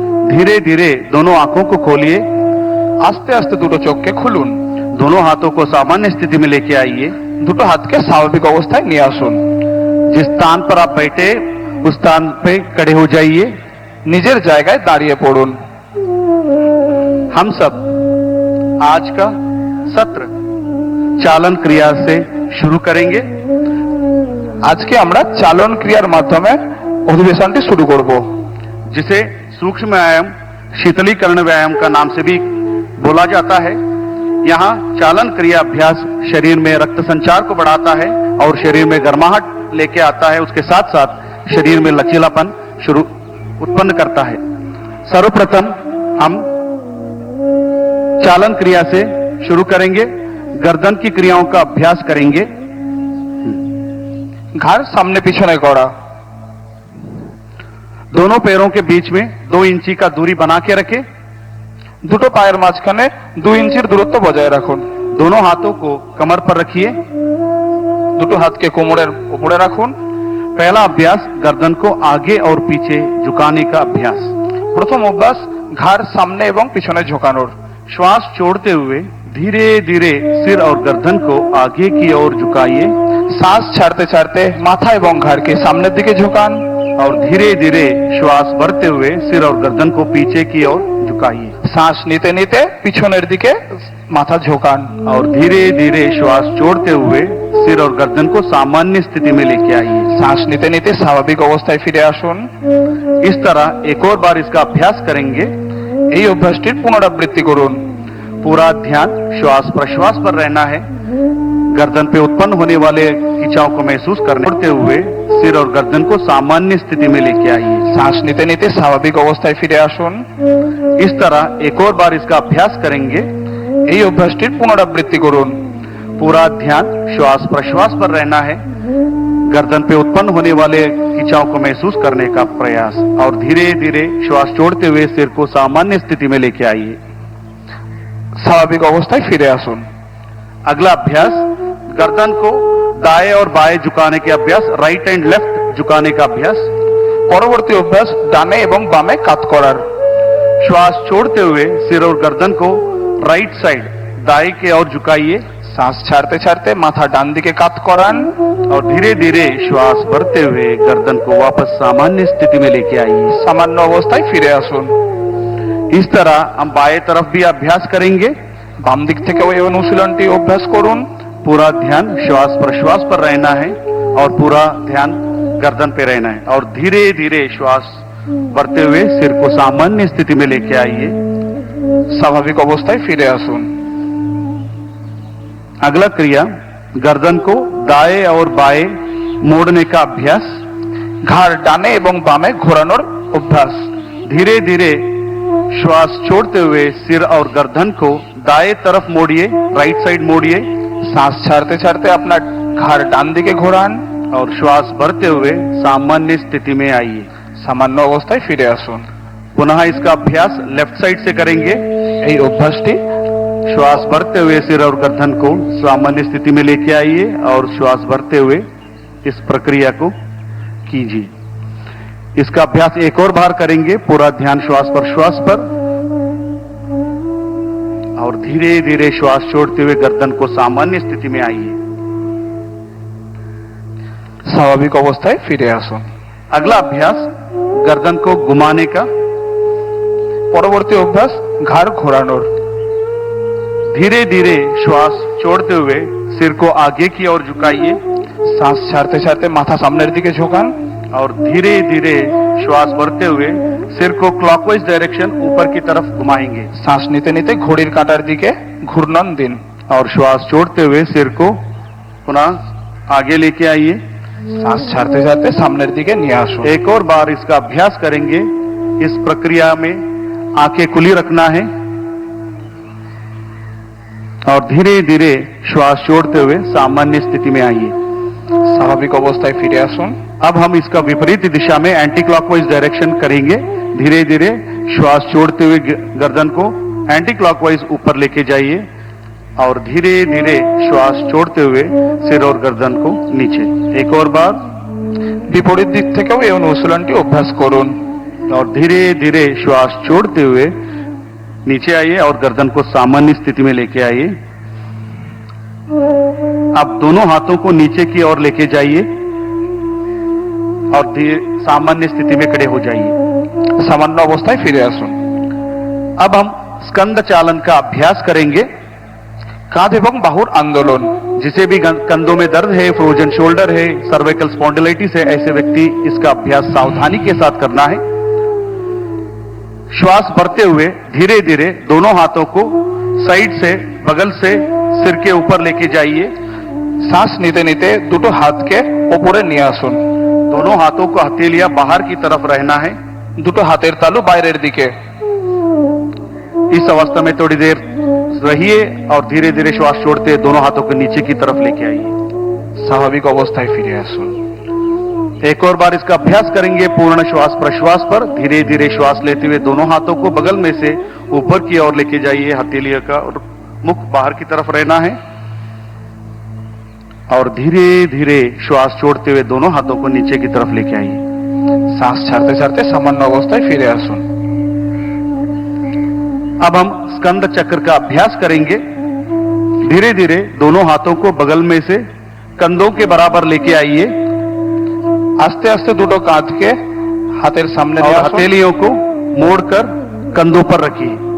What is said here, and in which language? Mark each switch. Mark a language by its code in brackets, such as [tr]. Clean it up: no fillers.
[hi] धीरे धीरे दोनों आंखों को खोलिए। [bn] আস্তে আস্তে দুটো চোখকে খুলুন। [hi] दोनों हाथों को सामान्य स्थिति में लेके आइए। [bn] দুটো হাতকে স্বাভাবিক অবস্থায় নিয়ে আসুন। [hi] जिस स्थान पर आप बैठे उस स्थान पे खड़े हो जाइए। [bn] নিজের জায়গায় দাঁড়িয়ে পড়ুন। [hi] हम सब आज का सत्र चालन क्रिया से शुरू करेंगे। [bn] আজকে আমরা চালন ক্রিয়ার মাধ্যমে অধিবেশনটি শুরু করব, [hi] जिसे सूक्ष्म व्यायाम शीतलीकरण व्यायाम का नाम से भी बोला जाता है। यहाँ चालन क्रिया अभ्यास शरीर में रक्त संचार को बढ़ाता है और शरीर में गर्माहट लेके आता है, उसके साथ साथ शरीर में लचीलापन उत्पन्न करता है। सर्वप्रथम हम चालन क्रिया से शुरू करेंगे, गर्दन की क्रियाओं का अभ्यास करेंगे। [bn] ঘাড় সামনে পিছনে করা, [hi] दोनों पैरों के बीच में 2 इंची का दूरी बना के रखें। [bn] দুটো পায়ের মাঝখানে 2 ইঞ্চির দূরত্ব বজায় রাখুন। [hi] दोनों हाथों को कमर पर रखिए। [bn] দুটো হাতকে কোমরের উপরে রাখুন। [hi] पहला अभ्यास गर्दन को आगे और पीछे झुकाने का अभ्यास। [bn] প্রথম অভ্যাস ঘাড় সামনে এবং পিছনে ঝোঁকানোর। [hi] श्वास छोड़ते हुए धीरे धीरे सिर और गर्दन को आगे की ओर झुकाइए। [bn] শ্বাস ছাড়তে ছাড়তে মাথা এবং ঘাড়কে সামনের দিকে ঝোঁকান। [hi] और धीरे धीरे श्वास भरते हुए सिर और गर्दन को पीछे की ओर झुकाइए। [bn] শ্বাস নিতে নিতে পিছনের দিকে মাথা ঝোঁকান। [hi] और धीरे धीरे श्वास छोड़ते हुए सिर और गर्दन को सामान्य स्थिति में लेके आइए। [bn] শ্বাস নিতে নিতে স্বাভাবিক অবস্থায় ফিরে আসুন। [hi] इस तरह एक और बार इसका अभ्यास करेंगे। [bn] এই অভ্যাসটির পুনরাবৃত্তি করুন। [hi] पूरा ध्यान श्वास प्रश्वास पर रहना है। गर्दन पे उत्पन्न होने वाले खिंचाव को महसूस करते हुए सिर और गर्दन को सामान्य स्थिति में लेके आइए। [bn] শ্বাস নিতে নিতে স্বাভাবিক অবস্থায় ফিরে আসুন। [hi] इस तरह एक और बार इसका अभ्यास करेंगे। [bn] এই অভ্যাসটির পুনরাবৃত্তি করুন। [hi] पूरा ध्यान श्वास प्रश्वास पर रहना है। गर्दन पे उत्पन्न होने वाले खिंचाव को महसूस करने का प्रयास और धीरे धीरे श्वास छोड़ते हुए सिर को सामान्य स्थिति में लेके आइए। [bn] স্বাভাবিক অবস্থায় ফিরে আসুন। [hi] अगला अभ्यास गर्दन को दाएं और बाएं झुकाने के अभ्यास, [en] right and left [hi] झुकाने का अभ्यास। [bn] পরবর্তী অভ্যাস ডানে এবং বামে কাত করার। [hi] श्वास छोड़ते हुए सिर और गर्दन को राइट साइड दाएं की ओर झुकाइए। [bn] শ্বাস ছাড়তে ছাড়তে মাথা ডান দিকে কাত করান। [hi] और धीरे धीरे श्वास भरते हुए गर्दन को वापस सामान्य स्थिति में लेके आइए। [bn] সামান্য অবস্থায় ফিরে আসুন। [hi] इस तरह हम बाएं तरफ भी अभ्यास करेंगे। [bn] বাম দিক থেকেও এই অনুশীলনটি অভ্যাস করুন। [hi] पूरा ध्यान श्वास प्रश्वास पर रहना है और पूरा ध्यान गर्दन पे रहना है और धीरे धीरे श्वास भरते हुए सिर को सामान्य स्थिति में लेके आइए। [bn] স্বাভাবিক অবস্থায় ফিরে আসুন। [hi] अगला क्रिया गर्दन को दाएं और बाएं मोड़ने का अभ्यास। [bn] ঘাড় ডানে এবং বামে ঘোরানোর অভ্যাস। [hi] धीरे धीरे श्वास छोड़ते हुए सिर और गर्दन को दाएं तरफ मोड़िए, राइट साइड मोड़िए। [bn] শ্বাস ছাড়তে ছাড়তে আপনার ঘাড় ডান দিকে ঘোরান [hi] और श्वास भरते हुए सामान्य स्थिति में आइए। [bn] সামান্য অবস্থায় ফিরে আসুন। [hi] पुनः इसका अभ्यास लेफ्ट साइड से करेंगे। [bn] এই অভ্যাসটি [hi] श्वास भरते हुए सिर और गर्दन को सामान्य स्थिति में लेके आइए और श्वास भरते हुए इस प्रक्रिया को कीजिए। इसका अभ्यास एक और बार करेंगे। पूरा ध्यान श्वास प्रश्वास पर और धीरे धीरे श्वास छोड़ते हुए गर्दन को सामान्य स्थिति में आइए। [bn] স্বাভাবিক অবস্থায় ফিরে আসুন। [hi] अगला अभ्यास गर्दन को घुमाने का। [bn] পরবর্তী অভ্যাস ঘাড় ঘোরানোর। [hi] धीरे धीरे श्वास छोड़ते हुए सिर को आगे की ओर झुकाइए। [bn] শ্বাস ছাড়তে ছাড়তে মাথা সামনের দিকে ঝোঁকান [hi] और धीरे धीरे श्वास भरते हुए सिर को क्लॉकवाइज डायरेक्शन ऊपर की तरफ घुमाएंगे। [bn] শ্বাস নিতে নিতে ঘড়ির কাঁটার দিকে ঘূর্ণন দিন [hi] और श्वास छोड़ते हुए सिर को पुनः आगे लेके आइए। [bn] শ্বাস ছাড়তে ছাড়তে সামনের দিকে নিয়ে আসুন। [hi] एक और बार इसका अभ्यास करेंगे। इस प्रक्रिया में आंखें खुली रखना है और धीरे धीरे श्वास छोड़ते हुए सामान्य स्थिति में आइए। [bn] স্বাভাবিক অবস্থায় ফিরে আসুন। [hi] अब हम इसका विपरीत दिशा में एंटी क्लॉकवाइज डायरेक्शन करेंगे। धीरे धीरे श्वास छोड़ते हुए गर्दन को एंटी क्लॉकवाइज ऊपर लेके जाइए और धीरे धीरे श्वास छोड़ते हुए सिर और गर्दन को नीचे। एक और बार [bn] বিপরীত দিক থেকেও এই অনুশীলনটি অভ্যাস করুন [hi] और धीरे धीरे श्वास छोड़ते हुए नीचे आइए और गर्दन को सामान्य स्थिति में लेके आइए। अब दोनों हाथों को नीचे की ओर लेके जाइए और सामान्य स्थिति में खड़े हो जाइए। [bn] সামান্য অবস্থায় ফিরে আসুন। [hi] अब हम स्कंद चालन का अभ्यास करेंगे। [bn] কাঁধ এবং বাহুর আন্দোলন। [hi] जिसे भी कंधों में दर्द है, फ्रोजन शोल्डर है, सर्वाइकल स्पॉन्डिलाइटिस है, ऐसे व्यक्ति इसका अभ्यास सावधानी के साथ करना है। श्वास भरते हुए धीरे धीरे दोनों हाथों को साइड से, बगल से सिर के ऊपर लेके जाइए [bn] শ্বাস নিতে নিতে দুটো হাতকে ওপরে নিয়ে আসুন। [hi] दोनों हाथों को हथेलियां बाहर की तरफ रहना है। [bn] দুটো হাতের তালু বাইরের দিকে। [hi] इस अवस्था में थोड़ी देर रहिए और धीरे धीरे श्वास छोड़ते हुए दोनों हाथों को नीचे की तरफ लेके आइए। [bn] স্বাভাবিক অবস্থায় ফিরে আসুন। [hi] एक और बार इसका अभ्यास करेंगे पूर्ण श्वास प्रश्वास पर। धीरे धीरे श्वास लेते हुए दोनों हाथों को बगल में से ऊपर की ओर लेके जाइए। हथेलियों का और मुख बाहर की तरफ रहना है और धीरे धीरे श्वास छोड़ते हुए दोनों हाथों को नीचे की तरफ लेके आइए। [bn] শ্বাস ছাড়তে ছাড়তে সামান্য অবস্থায় ফিরে আসুন। [hi] अब हम स्कंद चक्र का अभ्यास करेंगे। धीरे धीरे दोनों हाथों को बगल में से कंधों के बराबर लेके आइए। [bn] আস্তে আস্তে দুটো কাঁধকে হাতের সামনে [hi] और [bn] নিয়ে আসুন। [hi] हथेलियों को मोड़कर कंधों पर रखिए।